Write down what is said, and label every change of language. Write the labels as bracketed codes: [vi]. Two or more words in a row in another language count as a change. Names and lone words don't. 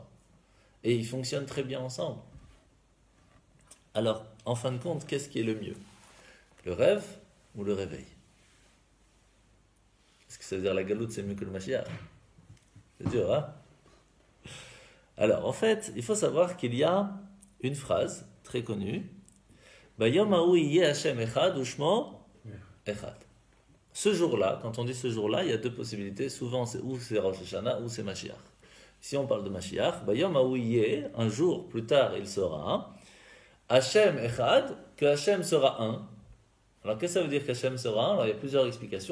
[fr] Et ils fonctionnent très bien ensemble. Alors, en fin de compte, qu'est-ce qui est le mieux? Le rêve ou le réveil? Est-ce que ça veut dire la galoute, c'est mieux que le Mashiach? C'est dur, hein? Alors, en fait, il faut savoir qu'il y a une phrase très connue. [he] ביום ההוא יהיה השם אחד ושמו אחד. [fr] Ce jour-là, quand on dit ce jour-là, il y a deux possibilités. Souvent, c'est ou c'est Rosh Hashanah ou c'est Mashiach. Si on parle de Mashiach, [he] ביום ההוא יהיה, [fr] un jour plus tard, il sera [he] השם אחד, [fr] que Hashem sera un. Alors, qu'est-ce que ça veut dire qu'Hashem sera un? Alors, il y a plusieurs explications.